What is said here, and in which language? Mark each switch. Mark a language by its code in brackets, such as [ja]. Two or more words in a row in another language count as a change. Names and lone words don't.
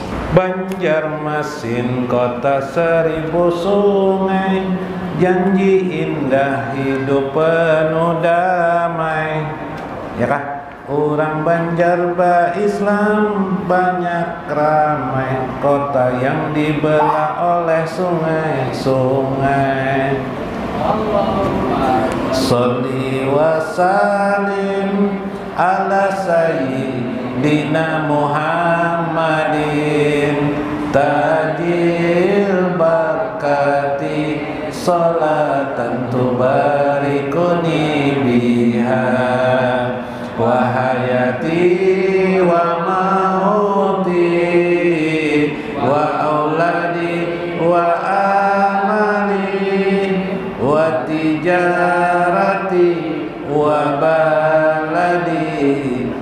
[id] Banjarmasin kota seribu sungai, janji indah hidup penuh damai. [bjn] Ya kah? [id] Orang Banjar Islam banyak ramai, kota yang dibelah oleh sungai-sungai. [ar] صل وسلم على سيدنا محمد تجل بركاته صلاة تباركني بها وحياتي ومماتي وأولادي وأعمالي وتجارتي وبلادي